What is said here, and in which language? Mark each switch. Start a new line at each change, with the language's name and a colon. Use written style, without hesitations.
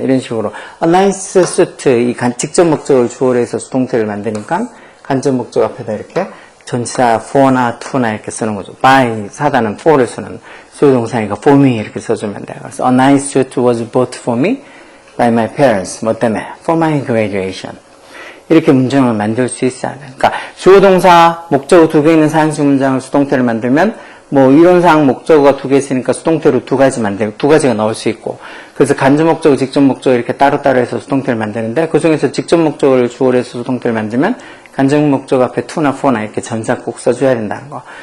Korean: 이런 식으로
English: a nice suit
Korean: 이 직접 목적을 주어로 해서 수동태를 만드니까 간접 목적 앞에다 이렇게 전치사 for나 to나 이렇게 쓰는 거죠. by 사다는 for를 쓰는 주어 동사니까
English: for me
Korean: 이렇게 써주면 돼요. 그래서
English: a nice suit was bought for me by my parents.
Korean: 뭐 때문에?
English: for my graduation.
Korean: 이렇게 문장을 만들 수 있어야 돼. 그러니까 주어 동사 목적어 두 개 있는 사형식 문장을 수동태를 만들면 뭐 이론상 목적어가 두 개 있으니까 수동태로 두 가지가 나올 수 있고, 그래서 간접 목적어, 직접 목적어 이렇게 따로따로 해서 수동태를 만드는데, 그 중에서 직접 목적어를 주어로 해서 수동태를 만들면 간접 목적어 앞에 to나 for나 이렇게 전사 꼭 써줘야 된다는 거.